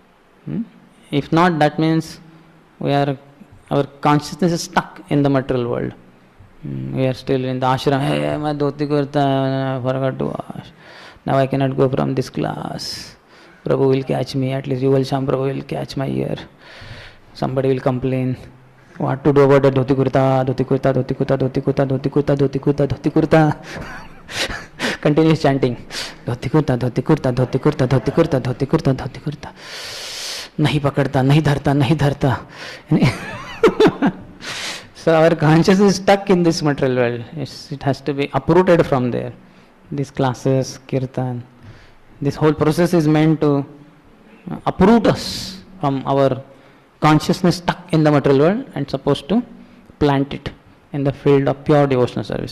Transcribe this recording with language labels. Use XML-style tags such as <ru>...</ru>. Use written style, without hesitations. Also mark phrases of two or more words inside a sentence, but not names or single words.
<en>If not, that means our consciousness is stuck in the material world. We are still in the ashram. Hey, my</en> <hi>धोती कुर्ता,</hi> <en>I forgot to wash. Now I cannot go from this class. Prabhu will catch me. At least Shyam Prabhu will catch my ear. Somebody will complain. What to do about the</en> <hi>धोती कुर्ता, धोती कुर्ता, धोती कुर्ता, धोती कुर्ता, धोती कुर्ता, धोती कुर्ता, धोती कुर्ता.</hi> <en>Continuous chanting.</en> <hi>धोती कुर्ता, धोती कुर्ता, धोती कुर्ता, धोती कुर्ता, धोती कुर्ता, धोती कुर्ता. नहीं पकड़ता, नहीं धरता, नहीं धरता.</hi> <en>So our consciousness is stuck in this material world. It has to be uprooted from there. These classes, kirtan, this whole process is meant to uproot us from our consciousness stuck in the material world and supposed to plant it in the field of pure devotional service.</en>